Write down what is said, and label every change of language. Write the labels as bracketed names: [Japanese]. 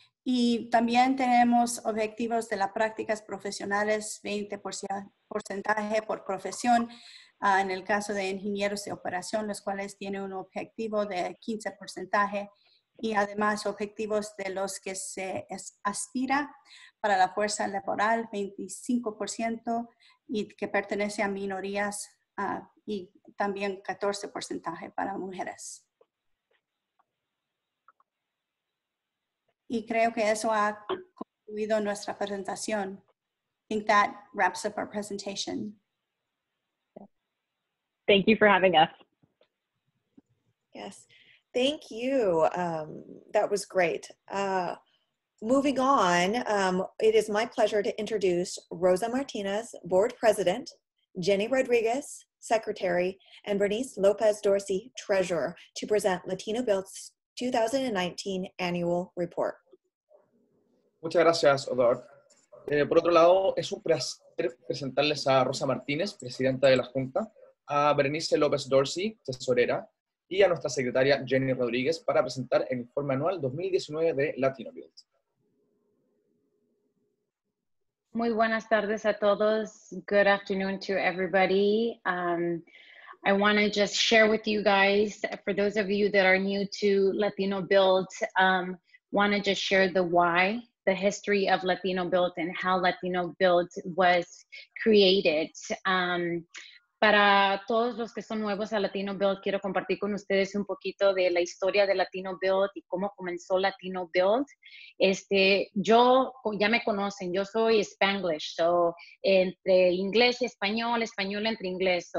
[Spanish] Y también tenemos objetivos de las prácticas profesionales, 20% por profesión, en el caso de ingenieros de operación, los cuales tienen un objetivo de 15%, y además objetivos de los que se aspira para la fuerza laboral, 25%, y que pertenece a minorías, y también 14% para mujeres. Y creo que eso ha concluido nuestra presentación. [English] I think that wraps up our presentation. Thank you for having us. Yes, thank you. That was great. Moving on, it is my pleasure to introduce Rosa Martinez, Board President, Jenny Rodriguez, Secretary, and Bernice Lopez Dorsey, Treasurer, to present LatinoBuilt's 2019 Annual Report. [Spanish] Muchas gracias, Odor. Por otro lado, es un placer presentarles a Rosa Martínez, Presidenta de la Junta, a Bernice López Dorsey, Tesorera, y a nuestra Secretaria Jenny Rodríguez para presentar el informe anual 2019 de LatinoBuilt. Muy buenas tardes a todos. [English] Good afternoon to everybody. I want to just share with you guys, for those of you that are new to LatinoBuilt, want to just share the why, the history of LatinoBuilt and how LatinoBuilt was created. [Spanish] Para todos los que son nuevos a LatinoBuilt, quiero compartir con ustedes un poquito de la historia de LatinoBuilt y cómo comenzó LatinoBuilt. Yo, ya me conocen, yo soy Spanglish, so entre inglés y español, español entre inglés.